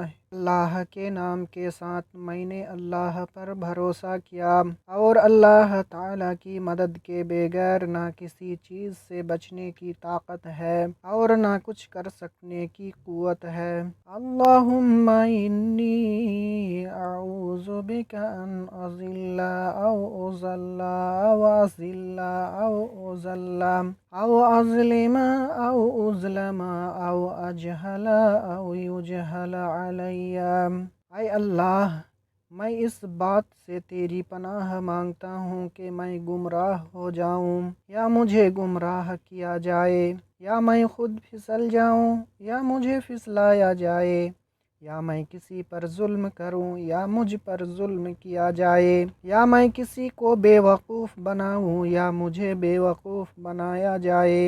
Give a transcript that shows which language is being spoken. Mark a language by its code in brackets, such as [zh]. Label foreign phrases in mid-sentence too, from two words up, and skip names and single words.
[ur] اللہ کے نام کے ساتھ میں نے اللہ پر بھروسہ کیا اور اللہ تعالیٰ کی مدد کے بغیر نہ کسی چیز سے بچنے کی طاقت ہے اور نہ کچھ کر سکنے کی قوت ہے۔ [ar] اللہم انی اعوذ بک ان اضل او اضل او اضل او اضل او اظلم او اظلم او اجہل او یجہل علی۔ [ur] اے اللہ، میں اس بات سے تیری پناہ مانگتا ہوں کہ میں گمراہ ہو جاؤں یا مجھے گمراہ کیا جائے، یا میں خود پھسل جاؤں یا مجھے پھسلایا جائے، یا میں کسی پر ظلم کروں یا مجھ پر ظلم کیا جائے، یا میں کسی کو بے وقوف بناؤں یا مجھے بے وقوف بنایا جائے۔